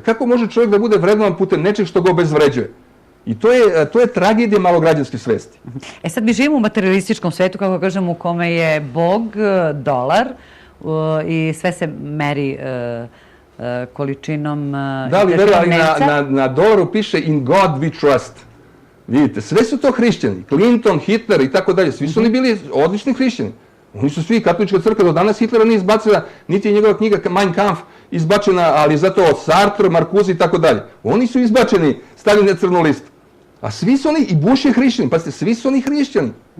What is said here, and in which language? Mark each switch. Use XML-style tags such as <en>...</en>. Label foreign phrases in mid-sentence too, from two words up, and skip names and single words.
<sr>Kako može čovjek da bude vrednovan putem nečeg što ga obezvređuje? I to je tragedija malograđanske svesti. Sad mi živimo u materialističkom svetu, kako kažem, u kome je Bog, dolar i sve se meri količinom da li verovali na dolaru piše</sr> <en>in God we trust.</en> <sr>Vidite, sve su to hrišćani. Clinton, Hitler i tako dalje. Svi su oni bili odlični hrišćani. Oni su svi, katolička crkva do danas Hitlera nije izbacila, niti je njegova knjiga Mein Kampf izbačena, ali zato od Sartre, Marcuse i tako dalje. Oni su izbačeni, stavljeni na crnu listu. A svi su oni, i Bush je hrišćani, pa svi su oni hrišćani.</sr>